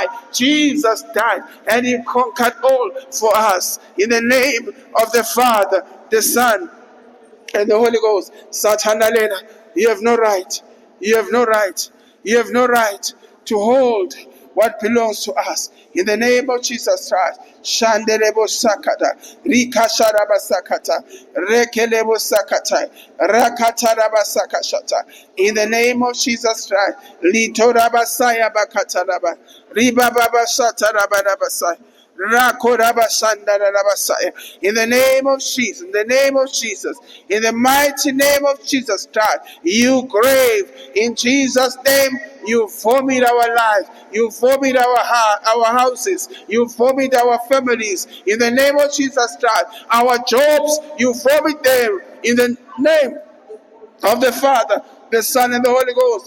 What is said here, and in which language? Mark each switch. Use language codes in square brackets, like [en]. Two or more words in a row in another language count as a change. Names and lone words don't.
[en] Jesus died and he conquered all for us. In the name of the Father, the Son, and the Holy Ghost. You have no right. You have no right. You have no right to hold what belongs to us. In the name of Jesus Christ. Shandelebo sakata, Rika Sharaba sakata, Rekelebo sakata, Rakataraba sakashata. In the name of Jesus Christ. Litoraba saya bakataraba, Riba baba shataraba rabasai. In the name of Jesus, in the name of Jesus, in the mighty name of Jesus Christ, you grave, in Jesus' name, you vomit our lives, you vomit our houses, you vomit our families, in the name of Jesus Christ, our jobs, you vomit them, in the name of the Father, the Son, and the Holy Ghost.